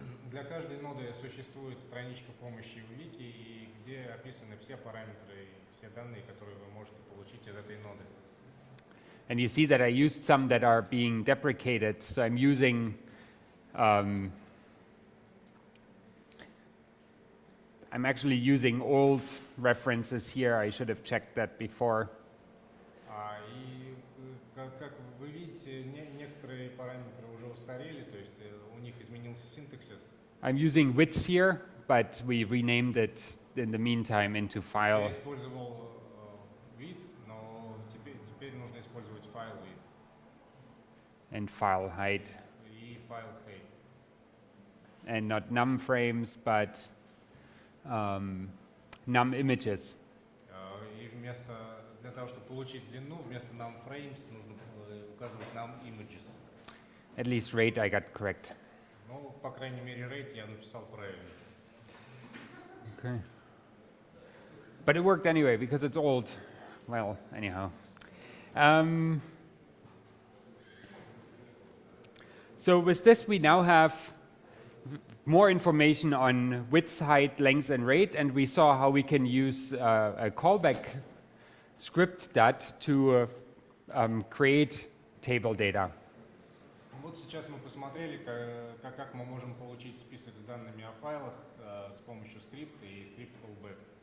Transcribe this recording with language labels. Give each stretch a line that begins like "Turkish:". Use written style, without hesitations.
Russian: Для каждой ноды существует страничка помощи в вики, где описаны все параметры и все данные, которые вы можете получить из этой ноды.
English: And you see that I used some that are being deprecated, so I'm using I'm actually using old references here. I should have checked that before.
Russian: И как вы видите, некоторые параметры уже устарели, то есть у них изменился синтаксис.
English: I'm using widths here, but we renamed it in the meantime into
Russian: Я
English: file
Russian: использовал width, но теперь нужно использовать file width
English: and file height,
Russian: и file height.
English: and not num frames, but num images.
Russian: И для того, чтобы получить длину, вместо num frames нужно указывать num images.
English: At least rate I got correct.
Russian: Ну, по крайней мере, rate я написал правильно.
English: Okay. But it worked anyway because it's old. Well, anyhow. So with this, we now have more information on width, height, length, and rate, and we saw how we can use a callback script that to create table data.
Russian: Вот сейчас мы посмотрели, как мы можем получить список с данными о файлах с помощью скрипта и скрипт callback.